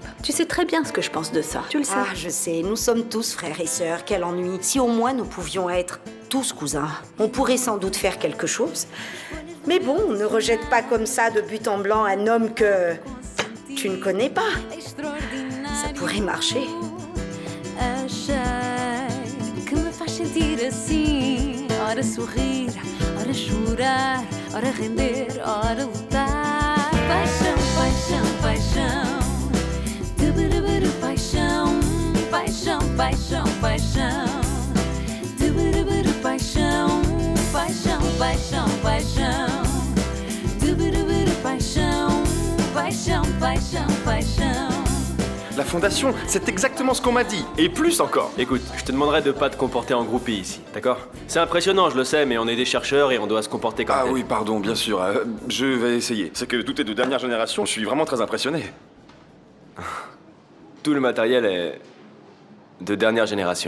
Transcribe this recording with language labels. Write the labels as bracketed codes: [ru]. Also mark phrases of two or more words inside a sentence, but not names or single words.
[fr] Tu sais très bien ce que je pense de ça, tu le sais. Ah, je sais, nous sommes tous frères et sœurs, quel ennui. Si au moins nous pouvions être tous cousins, on pourrait sans doute faire quelque chose. Mais bon, ne rejette pas comme ça de but en blanc un homme que tu ne connais pas. Ça pourrait marcher. [pt] Que me faz sentir assim, ora sorrir, ora chorar, ora render, ora lutar. Paixão, paixão, paixão, tuburubu, paixão, paixão, paixão, paixão, tuburubu, paixão, paixão, paixão, paixão, tuburubu, paixão, paixão, paixão, paixão. [fr] La fondation, c'est exactement ce qu'on m'a dit, et plus encore. Écoute, je te demanderai de pas te comporter en groupie ici, d'accord? C'est impressionnant, je le sais, mais on est des chercheurs et on doit se comporter comme tel. Ah oui, pardon, bien sûr, je vais essayer. C'est que tout est de dernière génération, je suis vraiment très impressionné. Tout le matériel est de dernière génération.